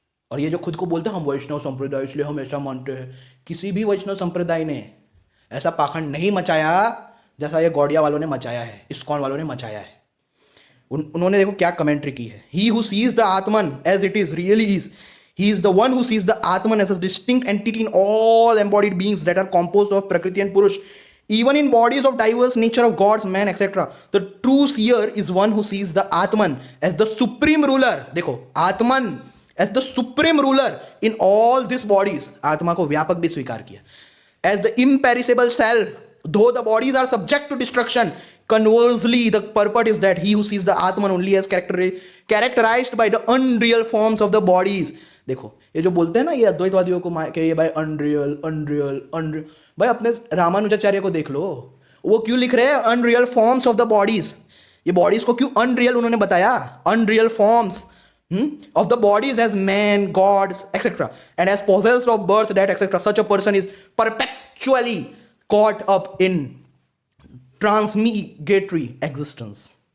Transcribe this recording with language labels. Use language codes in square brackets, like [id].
[hi] और ये जो खुद को बोलते हैं हम वैष्णव संप्रदाय इसलिए हम ऐसा मानते हैं, किसी भी वैष्णव संप्रदाय ने ऐसा पाखंड नहीं मचाया जैसा ये गौड़िया वालों ने मचाया है, इस्कॉन वालों ने मचाया है। उन्होंने देखो क्या कमेंट्री की है। [en] He who sees the Atman as it is really is, he is the one who sees the Atman as a distinct entity in all embodied beings that are composed of prakriti and purusha, even in bodies of diverse nature of gods, man, etc. The true seer is one who sees the Atman as the supreme ruler. देखो, Atman as the supreme ruler in all these bodies. [hi] आत्मा को व्यापक भी स्वीकार किया। [en] As the imperishable self, though the bodies are subject to destruction, conversely, the purport is that he who sees the Atman only as characterized by the unreal forms of the bodies. [hi] देखो, ये जो बोलते हैं ना ये अद्वैतवादियों को कि ये भाई अनरियल अनरियल अनरियल, भाई अपने रामानुजाचार्य को देख लो, वो क्यों लिख रहे हैं [en] Unreal forms of the bodies. [hi] ये बॉडीज को क्यों अनरियल उन्होंने बताया, [en] Unreal forms of the bodies as man, gods etcetera, and as possessed of birth that etcetera, such a person is perpetually caught up in transmigratory existence.